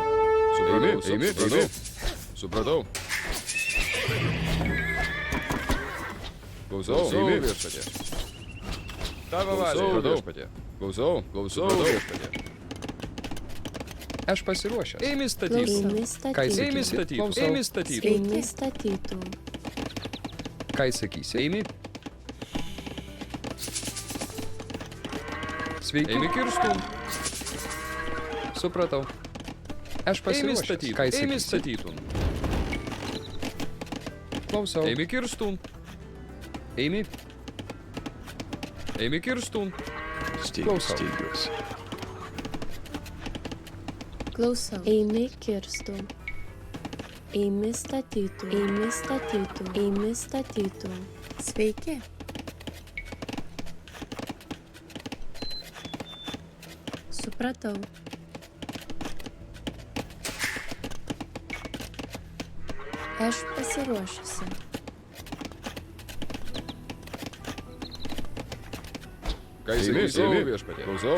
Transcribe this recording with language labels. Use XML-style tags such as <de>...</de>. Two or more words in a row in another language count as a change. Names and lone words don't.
<lt>Eimi. Supratau. Klausau viešpatė. Tavo valioje viešpatė. Klausau viešpatė. Aš pasiruošęs. Eimi statytų. Eimi statytų. Eimi statytų. Eimi statytų. Ką sakysi? Eimi. Sveiki. Eimi kirstų. Supratau. Aš Eimi pasiruošęs. statytų. Ką Eimi sakysi? statytų. Klausau. Eimi kirstų. Eimi. Eimi kirstų. Klausau. Klausau. Eimi kirstų. Eimi statytų. Eimi statytų. Eimi statytų. Sveiki. Supratau. Aš pasiruošusi. Ką sakysi viešpatė? Klausau.</lt>